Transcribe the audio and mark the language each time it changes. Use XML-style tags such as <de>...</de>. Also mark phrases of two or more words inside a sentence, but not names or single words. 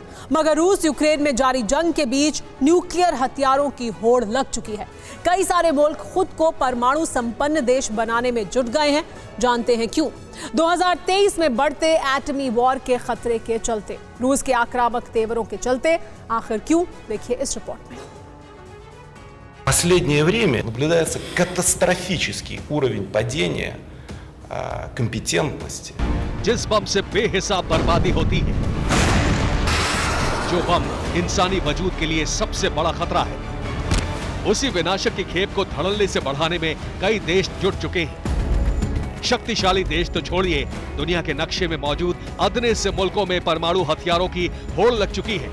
<hi>मगर रूस यूक्रेन में जारी जंग के बीच न्यूक्लियर हथियारों की होड़ लग चुकी है। कई सारे मुल्क खुद को परमाणु संपन्न देश बनाने में जुट गए हैं। जानते हैं क्यों? 2023 में बढ़ते एटमी वॉर के खतरे के चलते, रूस के आक्रामक तेवरों के चलते। आखिर क्यों? देखिए इस रिपोर्ट में।</hi> <ru>В последнее время наблюдается катастрофический уровень падения компетентности.</ru> <hi>जिस बम से बेहिसाब बर्बादी होती है, जो बम इंसानी वजूद के लिए सबसे बड़ा खतरा है, उसी विनाशक की खेप को धड़ल्ले से बढ़ाने में कई देश जुट चुके हैं। शक्तिशाली देश तो छोड़िए, दुनिया के नक्शे में मौजूद अदने से मुल्कों में परमाणु हथियारों की होड़ लग चुकी है।</hi>